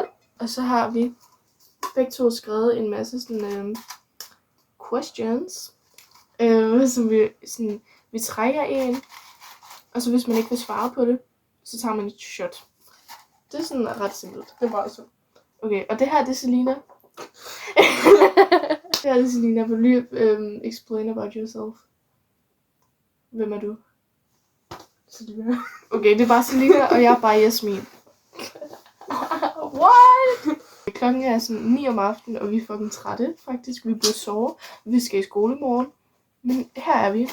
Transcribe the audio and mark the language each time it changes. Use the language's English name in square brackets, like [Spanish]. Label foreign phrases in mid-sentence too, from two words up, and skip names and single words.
[Danish] Og så har vi begge to skrevet en masse sådan questions, som vi trækker en. Og så hvis man ikke vil svare på det, så tager man et shot. Det er sådan ret simpelt. Det er bare så. Okay, og det her, det er Selina. Det her, det er Selina. Vil du lige [English] explain about yourself? [Danish] Hvem er du? Selina. Okay, det er bare Selina, og jeg er bare Jasmin. What? Klokken er sådan 9 om aftenen, og vi er fucking trætte, faktisk. Vi burde sove. Vi skal i skole i morgen. Men her er vi.